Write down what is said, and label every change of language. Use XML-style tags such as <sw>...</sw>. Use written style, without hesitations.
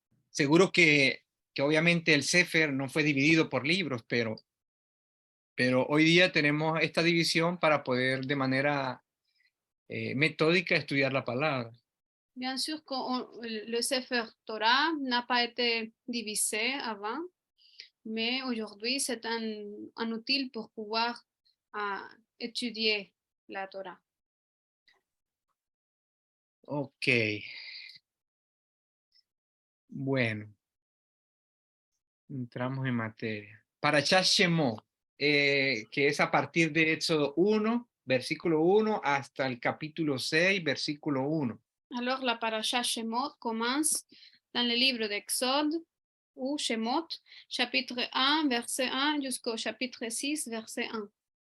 <es>Seguro que obviamente el Sefer no fue dividido por libros, pero hoy día tenemos esta división para poder de manera metódica estudiar la palabra.</es> <fr>Bien sûr que le Sefer Torah n'a pas été divisé avant, mais aujourd'hui c'est un outil pour pouvoir étudier la Torah. Ok.</fr> <es>Bueno. Entramos en materia. Parashat Shemot, que es a partir de Éxodo 1, versículo 1, hasta el capítulo 6, versículo 1.</es> <fr>Alors la parasha Shemot commence dans le livre d'Exode ou Shemot, chapitre 1, verset 1 jusqu'au chapitre 6, verset 1.</fr>